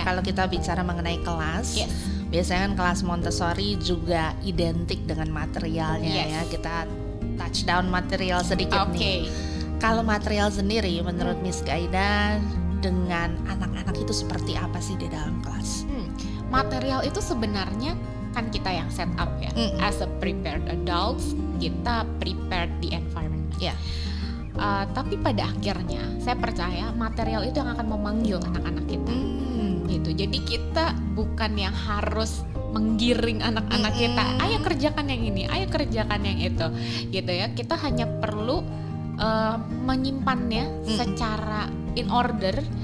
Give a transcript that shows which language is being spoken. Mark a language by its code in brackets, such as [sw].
[id] Kalau kita bicara mengenai kelas, biasanya kan kelas Montessori juga identik dengan materialnya ya. Kita touchdown material sedikit nih. Kalau material sendiri menurut Miss Gaida dengan anak-anak itu seperti apa sih di dalam kelas? Material itu sebenarnya kan kita yang set up ya. [en] As a prepared adults, [id] kita [en] prepared the environment. [id] Tapi pada akhirnya saya percaya material itu yang akan memanggil anak-anak kita. Gitu. Jadi kita bukan yang harus menggiring anak-anak kita. Ayo kerjakan yang ini, ayo kerjakan yang itu. Gitu ya. Kita hanya perlu menyimpannya secara [en] in order.